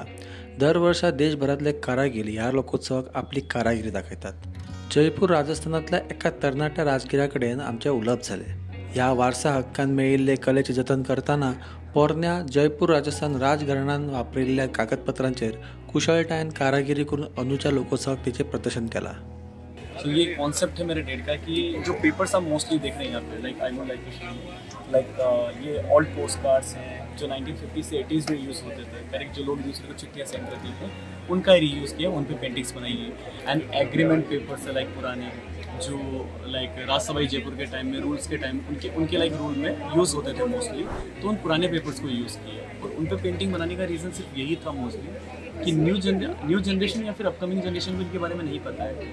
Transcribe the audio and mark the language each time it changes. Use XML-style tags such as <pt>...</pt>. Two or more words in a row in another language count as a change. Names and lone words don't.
<kok>दर वर्सा देशभरातले कारागीर ह्या लोकोत्सवाक आपली कारागिरी दाखयतात। जयपूर राजस्थानातल्या एका तरणाट्या राजगिरा कडेन आमचे उलोवप जाले। ह्या वारसा हक्कान मेळिल्ले कलेचे जतन करतना पोरन्या जयपूर राजस्थान राजघराण्यान वापरिल्ल्या कागदपत्रांचेर कुशळटायेन कारागिरी करून अंदूच्या लोकोत्सवाक तिचे प्रदर्शन केला।</kok> <hi>तो ये कॉन्सेप्ट है मेरे डेट का कि जो पेपर्स आप मोस्टली देख रहे हैं यहाँ पे</hi> <en>like I know like</en> <hi>ये</hi> <en>old post cards</en> <hi>हैं जो 1950 से 80s में यूज़ होते थे। करेक्ट, जो लोग दूसरे को चिट्ठियाँ सेंड करते थे उनका रीयूज़ किया, उन पे पेंटिंग्स बनाई है।</hi> <en>and agreement papers</en> <hi>है लाइक पुराने जो लाइक राजसभाई जयपुर के टाइम में रूल्स के टाइम उनके लाइक रूल में यूज़ होते थे मोस्टली, तो उन पुराने पेपर्स को यूज़ किया और उन पे पेंटिंग बनाने का रीज़न सिर्फ यही था मोस्टली कि</hi> <en>new generation</en> <hi>या फिर</hi> <en>upcoming generation</en> <hi>को इनके बारे में नहीं पता है।</hi>